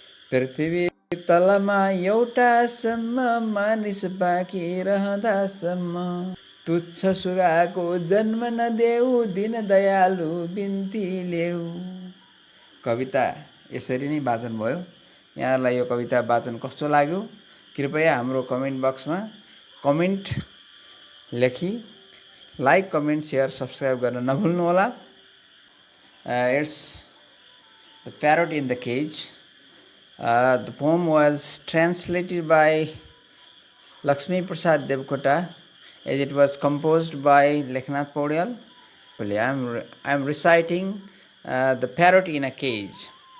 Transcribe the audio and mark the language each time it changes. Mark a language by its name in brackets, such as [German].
[Nepali] पृथ्वी तलमा एउटासम्म, मानिस बाँकी रहँदासम्म। तुच्छ सुगाको जन्म नदेऊ, दिन दयालु बिन्ती ल्याऊ। कविता यसरी नै वाचन भयो। यहाँहरूलाई यो कविता वाचन कस्तो लाग्यो कृपया हाम्रो कमेन्ट बक्समा कमेन्ट लेखी लाइक, कमेन्ट, सेयर, सब्स्क्राइब गर्न नभुल्नुहोला। [English] It's the parrot in the cage. The poem was translated by Lakshmi Prasad Devkota as it was composed by Leknath Paudyal. I am reciting The Parrot in a Cage.